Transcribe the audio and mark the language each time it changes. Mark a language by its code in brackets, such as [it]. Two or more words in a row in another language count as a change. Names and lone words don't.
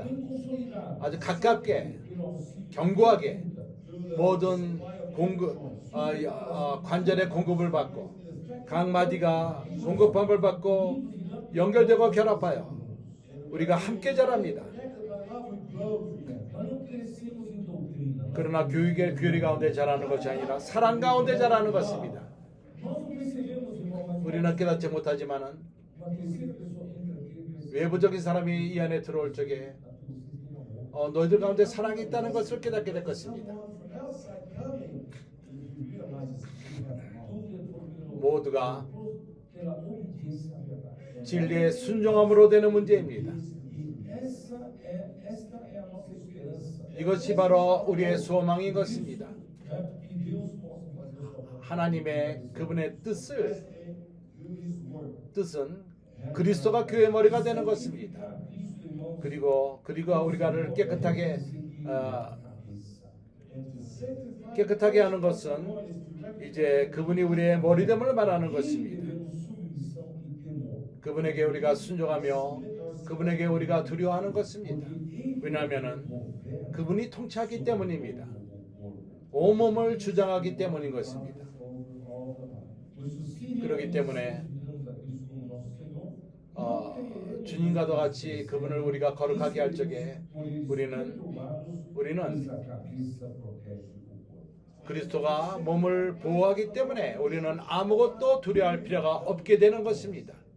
[ko] 아주 가깝게 견고하게 모든 관절의 공급을 받고 각 마디가 공급함을 받고 연결되고 결합하여 우리가 함께 자랍니다. 그러나 교리 가운데 자라는 것이 아니라 사랑 가운데 자라는 것입니다. [pt] Nós não percebemos, irmão, mas [ko] 우리는 깨닫지 못하지만은 [pt] uma terceira pessoa entra aqui e pensa, [ko] 외부적인 사람이 이 안에 들어올 적에 [pt] vocês têm amor. [ko] 너희들 가운데 사랑이 있다는 것을 깨닫게 될 것입니다. [en] From outside coming, you realize you have amor. [pt] Tudo é por [ko] 모두가 [pt] pela obediência à verdade. [ko] 진리의 순종함으로 되는 문제입니다. [pt] E esta é a nossa esperança. [ko] 이것이 바로 우리의 소망인 것입니다. [pt] E Deus possa fazer o favor. [ko] 하나님의 그분의 뜻을 [en] Do his work. [ko] 뜻은 그리스도가 교회 머리가 되는 것입니다. [pt] Cristo, irmão, [ko] 그리고 우리가를 깨끗하게 [en] And to sanctify [ko] 깨끗하게 하는 것은 이제 그분이 우리의 머리됨을 말하는 것입니다. [pt] devemos submissão e temor. [ko] 그분에게 우리가 순종하며 그분에게 우리가 두려워하는 것입니다. 왜냐하면은 그분이 통치하기 때문입니다. 온몸을 주장하기 때문인 것입니다. 그렇기 때문에 주님과도 같이 그분을 우리가 거룩하게 할 적에 우리는 그리스도가 몸을 보호하기 때문에 우리는 아무것도 두려워할 필요가 없게 되는 것입니다.